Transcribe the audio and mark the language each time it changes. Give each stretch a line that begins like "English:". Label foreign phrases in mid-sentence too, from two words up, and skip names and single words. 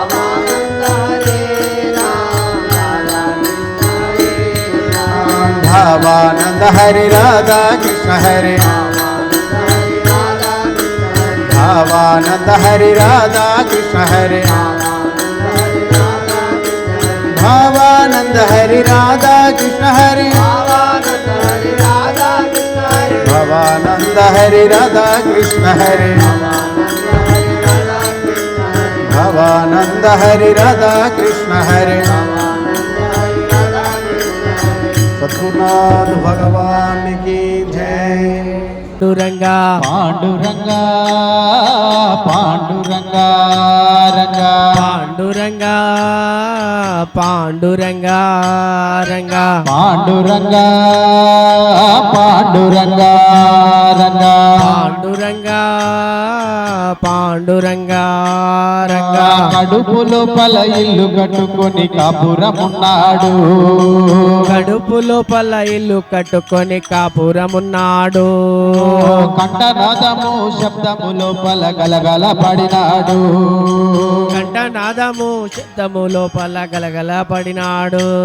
Telugu: భవానంద హరి రాధా కృష్ణ హరి భవానంద హరి రాధా కృష్ణ హరి భవానంద హరి రాధా కృష్ణ హరి భవానంద హరి రాధా కృష్ణ హరి భవానంద హరి రాధా కృష్ణ హరి
Hindi: सद्गुरुनाथ भगवान की जय। पांडुरंगा पांडुरंगा पांडुरंगा रंगा पांडुरंगा पांडुरंगा रंगा पांडुरंगा पांडुरंगा रंगा पांडुरंगा पांडुरंगा रंगा
Telugu: కడుపు లోపల ఇల్లు కట్టుకొని కాపురమున్నాడు కడుపు లోపల ఇల్లు కట్టుకొని కాపురమున్నాడు కంఠనాదము శబ్దము లోపల గలగల పడినాడు కంఠనాదము శబ్దము లోపల గలగల పడినాడు